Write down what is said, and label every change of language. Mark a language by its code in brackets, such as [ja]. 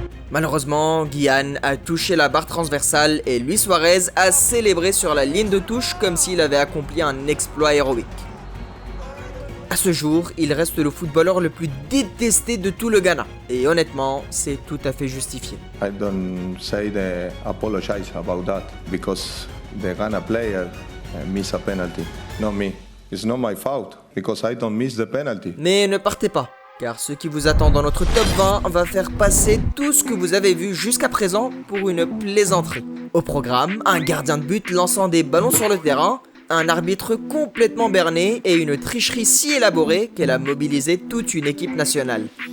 [fr] Malheureusement, Gyan a touché la barre transversale et Luis Suarez a célébré sur la ligne de touche comme s'il avait accompli un exploit héroïque. À ce jour, il reste le footballeur le plus détesté de tout le Ghana. Et honnêtement, c'est tout à fait justifié. [en] I don't say they apologize about that because the Ghana player missed a penalty, not me. It's not my fault because I don't miss the penalty. [fr] Mais ne partez pas, car ce qui vous attend dans notre top 20 va faire passer tout ce que vous avez vu jusqu'à présent pour une plaisanterie. Au programme, un gardien de but lançant des ballons sur le terrain, un arbitre complètement berné et une tricherie si élaborée qu'elle a mobilisé toute une équipe nationale.